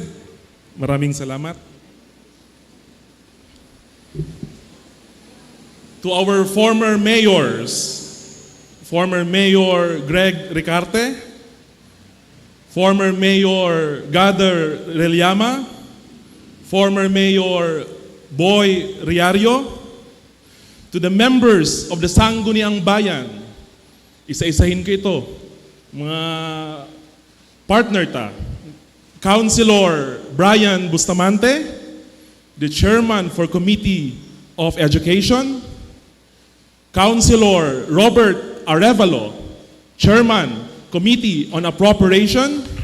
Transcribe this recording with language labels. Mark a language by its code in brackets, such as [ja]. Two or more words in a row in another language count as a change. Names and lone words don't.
[tl] Maraming salamat. [en] To our former mayors, former Mayor Greg Ricarte, former Mayor Gader Reliama, former Mayor Boy Riario, to the members of the Sangguniang Bayan, [tl] isa-isahin ko ito, mga partner ta, [en] Councilor Brian Bustamante, the Chairman for Committee of Education, Councilor Robert Arevalo, Chairman, Committee on Appropriation,